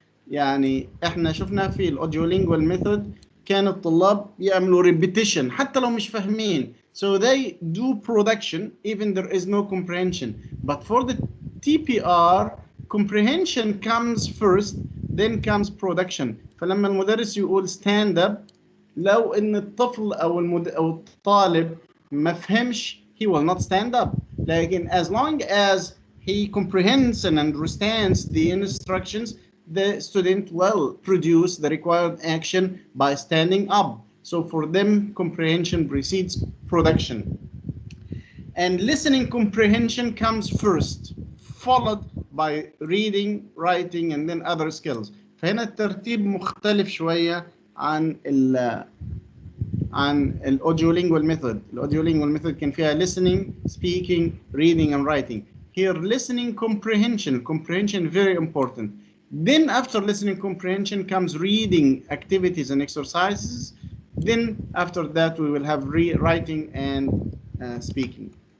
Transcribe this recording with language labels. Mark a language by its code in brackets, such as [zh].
[ar] يعني احنا شفنا في الاوديولينجوال ميثود كان الطلاب يعملوا repetition حتى لو مش فاهمين. [en] So they do production even there is no comprehension. But for the TPR, comprehension comes first, then comes production. [ar] فلما المدرس يقول stand up، لو ان الطفل او الطالب ما فهمش [en] he will not stand up. لكن as long as he comprehends and understands the instructions, the student will produce the required action by standing up. So for them, comprehension precedes production. And listening comprehension comes first, followed by reading, writing, and then other skills. [ar] فهنا الترتيب مختلف شوية عن الاوديولينجوال ميثود. الاوديولينجوال ميثود كان فيها [en] listening, speaking, reading, and writing. Here, listening comprehension very important. Then after listening comprehension comes reading activities and exercises. Then after that we will have writing and speaking.